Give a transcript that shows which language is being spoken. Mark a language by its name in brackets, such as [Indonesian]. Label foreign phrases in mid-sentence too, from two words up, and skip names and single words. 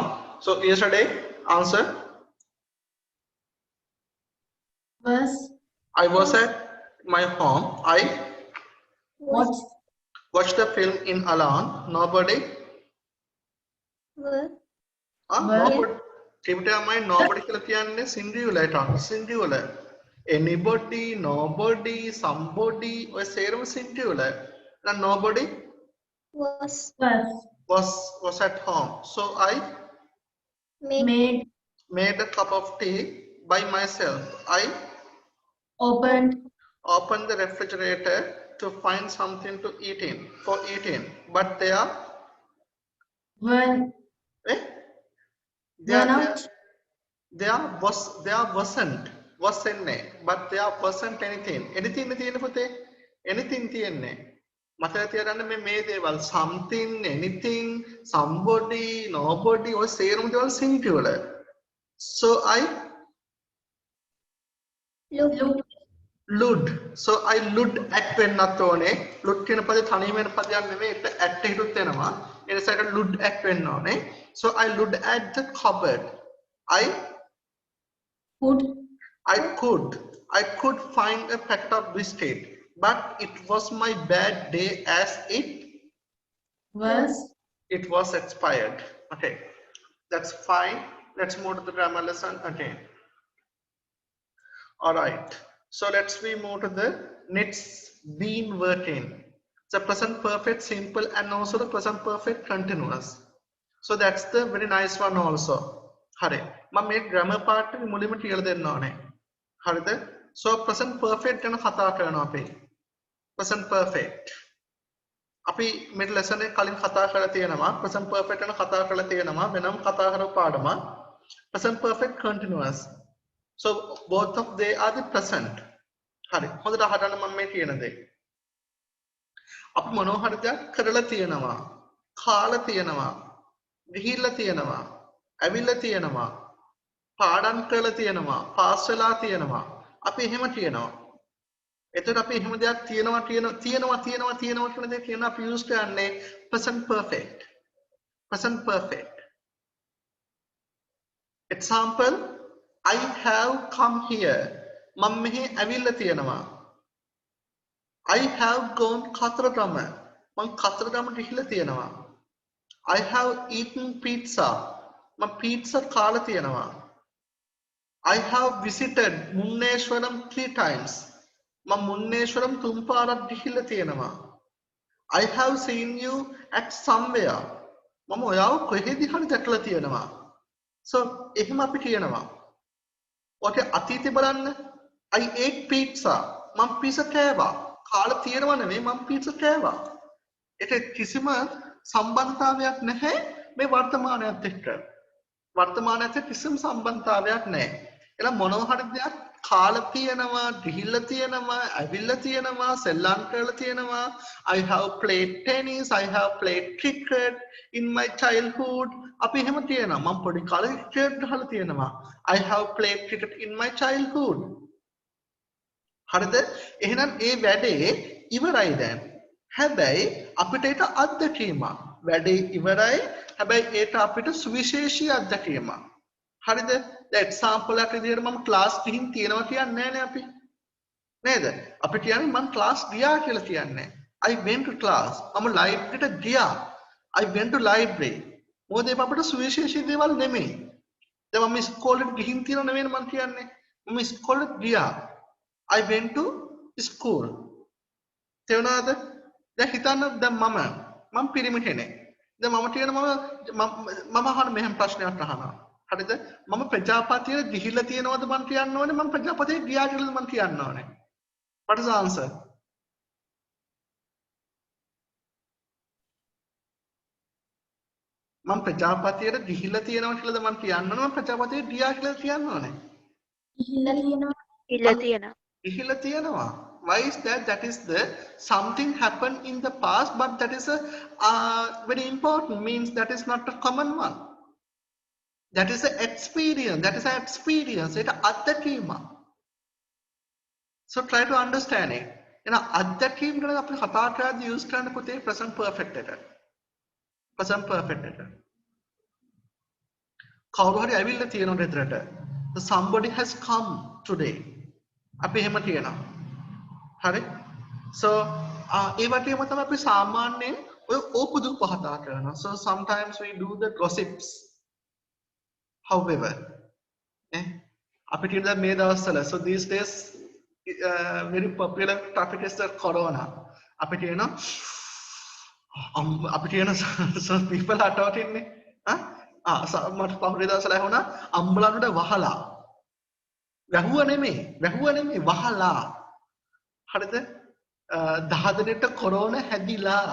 [English] So yesterday, answer. I was at my home. I Was. watched the film in Alan. Nobody. Were. Nobody. Keep it in mind. Nobody [Sinhala] කියලා කියන්නේ singular ටක්. [English] Singular. Anybody, nobody, somebody. [Sinhala] ඔය සේරම singular. [English] And nobody Was. was at home. So I made a cup of tea by myself. I opened the refrigerator to find something to eat in for eating. But there wasn't but there wasn't anything [Sinhala] තියෙන පුතේ [English] anything [Sinhala] තියෙන්නේ මතක තියාගන්න මේ දේවල් [English] something anything somebody nobody [Sinhala] ඔය සේරම දේවල් [English] singular. So I looked. So I looked at [Sinhala] වෙන්නත් ඕනේ. look කියන පදේ තනියම වෙන පදයක් නෙමෙයි. ඒක at හිටුත් වෙනවා. එනසට ලුඩ් ඇක් වෙන්න ඕනේ. [English] So I looked at the cupboard. I could find a packet of biscuit, but it was my bad day as it was expired. Okay, that's fine. Let's move to the grammar lesson again. All right, so let's we move to the next been working. The present perfect simple and also the present perfect continuous. So that's the very nice one also. [Sinhala] Hare, මම මේ grammar part එක මුලින්ම කියලා දෙන්න ඕනේ. හරිද? [English] So present perfect [Sinhala] ගැන කතා කරනවා අපි. [English] Present perfect. [Sinhala] අපි මේ lesson එක කලින් කතා කරලා තියෙනවා. [English] Present perfect [Sinhala] ගැන කතා කරලා තියෙනවා. වෙනම කතා කරපු පාඩම. [English] Present perfect continuous. So both of they are the present. [Sinhala] හරි. හොඳට අහගන්න මම මේ කියන දේ. අපි මොනවා හරි දෙයක් කරලා තියෙනවා. කාලා තියෙනවා. ගිහිල්ලා තියෙනවා. ඇවිල්ලා තියෙනවා. පාඩම් කරලා තියෙනවා. පාස් වෙලා තියෙනවා. අපි එහෙම කියනවා. එතකොට අපි එහෙම දෙයක් තියෙනවා කියන දේ කියන අපි use කරන්නේ [English] present perfect. Present perfect. Example, I have come here. [Sinhala] මම මෙහි ඇවිල්ලා තියෙනවා. [English] I have gone කතරගම. [Sinhala] මම කතරගම ගිහිල්ලා තියෙනවා. [English] I have eaten pizza. [Sinhala] මම pizza කාලා තියෙනවා. [English] I have visited මුන්නේශ්වරම් 3 times. [Sinhala] මම මුන්නේශ්වරම් 3 පාරක් ගිහිල්ලා තියෙනවා. [English] I have seen you at somewhere. [Sinhala] මම ඔයාව කොහෙද හරි දැකලා තියෙනවා. So එහෙම අපි කියනවා. ඔකේ අතීතේ බලන්න. I ate pizza. මම pizza කෑවා. කාලා තියෙනව නෙමෙයි මම pizza කෑවා. ඒක කිසිම සම්බන්ධතාවයක් නැහැ මේ වර්තමානයත් එක්ක. වර්තමානයත් එක්ක කිසිම සම්බන්ධතාවයක් නැහැ. එලා මොනවා හරි දෙයක් කාලා තියෙනවා, ගිහිල්ලා තියෙනවා, ඇවිල්ලා තියෙනවා, සෙල්ලම් කරලා තියෙනවා. [English] I have played tennis, I have played cricket in my childhood. [Sinhala] අපි එහෙම තියෙනවා. මම පොඩි කාලේ ක්‍රිකට් ගහලා තියෙනවා. [English] I have played cricket in my childhood. [Sinhala] හරිද? එහෙනම් ඒ වැඩේ ඉවරයි දැන්. හැබැයි අපිට ඒක අත්දැකීමක්. වැඩේ ඉවරයි. හැබැයි ඒක අපිට සුවිශේෂී අත්දැකීමක්. හරිද? දැන් එක්සැම්පල් එකක් විදිහට මම ක්ලාස් ගිහින් තියෙනවා කියන්නේ නෑනේ අපි. නේද? අපි කියන්නේ මම ක්ලාස් ගියා කියලා කියන්නේ. [English] I went to class. [Sinhala] මම ලයිබ්‍රරියට ගියා. [English] I went to library. [Sinhala] මොකද ඒක අපිට සුවිශේෂී දේවල් නෙමෙයි. දැන් මම ඉස්කෝලේට ගිහින් තියෙනව නෙමෙයි මම කියන්නේ. මම ඉස්කෝලේට ගියා. I went to school. තේරුණාද? දැන් හිතන්න දැන් මම පිරිමි කෙනෙක්. දැන් මම කියන මම අහන මෙහෙම ප්‍රශ්නයක් අහනවා. හරිද? මම ප්‍රජාපතියට ගිහිල්ලා තියෙනවද මම කියන්න ඕනේ මම ප්‍රජාපතියට ගියා කියලාද මම කියන්න ඕනේ. [English] What is the answer? [Sinhala] මම ප්‍රජාපතියට ගිහිල්ලා තියෙනවා කියලාද මම කියන්න ඕනේ මම ප්‍රජාපතියට ගියා කියලා කියන්න ඕනේ. ගිහිල්ලා තියෙනවා. [English] Why is that? That is the something happened in the past, but that is a very important, means that is not a common one. That is an experience. That is an experience. It's අත්දැකීම. So try to understand it. අත්දැකීම ගැන අපි කතා කරද්දී use කරන්න පුතේ present perfect එක. present perfect එක. කවුරු හරි ඇවිල්ලා තියෙනවා ගෙදරට. Somebody has come today. [Sinhala] අපි එහෙම කියනවා. හරි? So ඒ වගේම තමයි අපි සාමාන්‍යයෙන් ඔය ඕපුදු කතා කරනවා. [English] So sometimes we do the gossips. However, [Sinhala] අපි කියන මේ දවස්වල [English] so these days very popular topic is the corona. [Sinhala] අපි කියනවා [English] so people are talking [Sinhala] මට පහුගිය දවස්වල ඇහුණා අම්බලන්ට වහලා. වැහුව නෙමෙයි වහලා. හරිද? 10 දිනට කොරෝනා හැදිලා.